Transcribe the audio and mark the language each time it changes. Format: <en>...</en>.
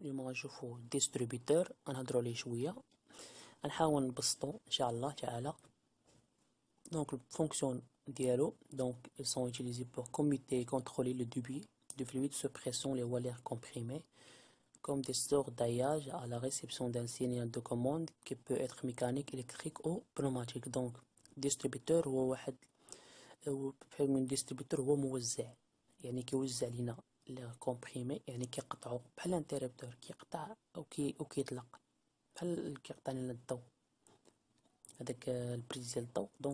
<ar>اليوم غنشوفو ديستريبيتور غنهضرو عليه شويه، غنحاول نبسطو ان شاء الله تعالى. دونك الفونكسيون ديالو دونك</ar> <fr>ils sont utilisés pour commuter et contrôler le débit de fluide sous pression</fr> <ar>اللي هو</ar> <fr>l'air comprimé comme des stores d'alliage à la réception d'un signal de commande qui peut être mécanique, électrique ou pneumatique. donc</fr> <ar>distributeur هو واحد بحال من distributeur هو موزع، يعني كيوزع لينا l'air comprimé، يعني كيقطعو بحال الانتربتور كيقطع او كيطلق، بحال كيقطع لنا الضو هذاك البريز ديال الضو.</ar>